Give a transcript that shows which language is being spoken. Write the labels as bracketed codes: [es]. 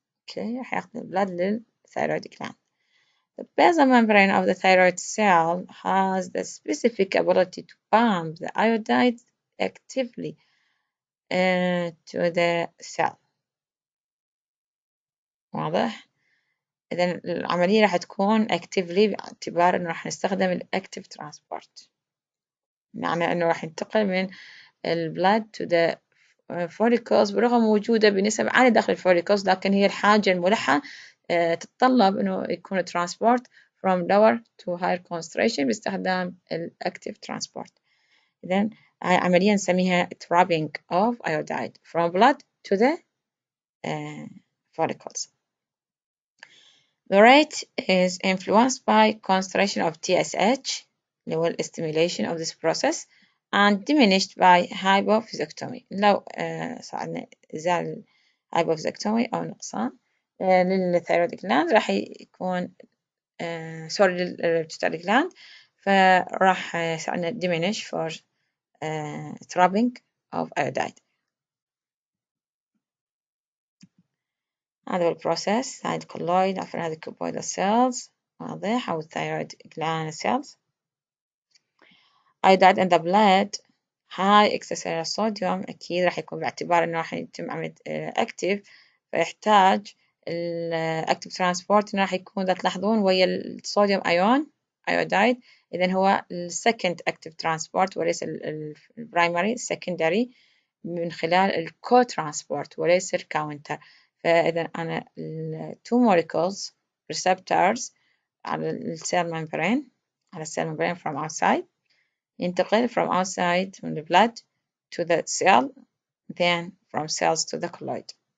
[ar] Okay, هياخد البلد للثيرويد gland. [en] The basal membrane of the thyroid cell has the specific ability to pump the iodide actively to the cell. [ar] واضح؟ إذا العملية راح تكون actively باعتبار إنه راح نستخدم ال active transport. معنى إنه راح ينتقل من ال blood to the follicles برغم وجوده بنسب عالية داخل الفوليكلز، لكن هي الحاجة الملحة تتطلب إنه يكون transport from lower to higher concentration باستخدام ال active transport. إذن هاي عملية نسميها trapping of iodide from blood to the follicles. [en] The rate is influenced by concentration of TSH اللي هو stimulation of this process and diminished by hypophysiectomy. [ar] لو صارنا إزالة hypophysiectomy أو نقصان للثيرويد gland راح يكون سوري للبيتيوتري gland فراح صارنا diminish for trapping of iodide. هذا هو البروسيس. هاي الكولويد عفوا هذه cuboidal cells واضح أو الثيرويد gland cells. iodide in the blood high extracellular sodium أكيد راح يكون باعتبار إنه راح يتم عملية active فيحتاج active transport إنه راح يكون إذا تلاحظون ويا الصوديوم أيون iodide. إذن هو second active transport وليس primary secondary من خلال الكو transport وليس الكاونتر. [en] فإذا أنا two molecules receptors على الcell membrane على الcell membrane from outside ينتقل from outside from the blood to the cell, then from cells to the colloid.